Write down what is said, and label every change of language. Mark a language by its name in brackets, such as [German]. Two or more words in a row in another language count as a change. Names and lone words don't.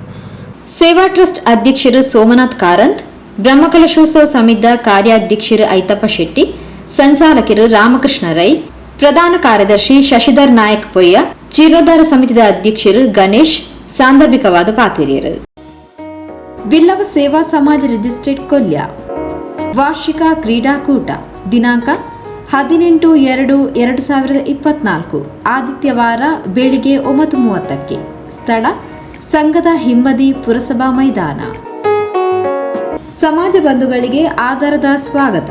[Kannada] ಸೇವಾ ಟ್ರಸ್ಟ್ ಅಧ್ಯಕ್ಷರು ಸೋಮನಾಥ್ ಕಾರಂತ್, ಬ್ರಹ್ಮಕಲಶೋತ್ಸವ ಸಮಿತಿಯ ಕಾರ್ಯಾಧ್ಯಕ್ಷರು ಐತಪ್ಪ ಶೆಟ್ಟಿ, ಸಂಚಾಲಕರು ರಾಮಕೃಷ್ಣ ರೈ, ಪ್ರಧಾನ ಕಾರ್ಯದರ್ಶಿ ಶಶಿಧರ್ ನಾಯಕ್ ಪೊಯ್ಯ, ಜೀರ್ಣೋದ್ಧಾರ ಸಮಿತಿಯ ಅಧ್ಯಕ್ಷರು ಗಣೇಶ್ ಸಾಂದರ್ಭಿಕವಾದ ಪಾತಿರಿಯರು. ಬಿಲ್ಲವ ಸೇವಾ ಸಮಾಜ ರಿಜಿಸ್ಟ್ರೇಡ್ ಕೊಲ್ಯ ವಾರ್ಷಿಕ ಕ್ರೀಡಾಕೂಟ ದಿನಾಂಕ 18/2/2024 ಆದಿತ್ಯವಾರ ಬೆಳಿಗ್ಗೆ 9:30ಕ್ಕೆ. ಸ್ಥಳ ಸಂಘದ ಹಿಂಬದಿ ಪುರಸಭಾ ಮೈದಾನ. ಸಮಾಜ ಬಂಧುಗಳಿಗೆ ಆಧಾರದ ಸ್ವಾಗತ.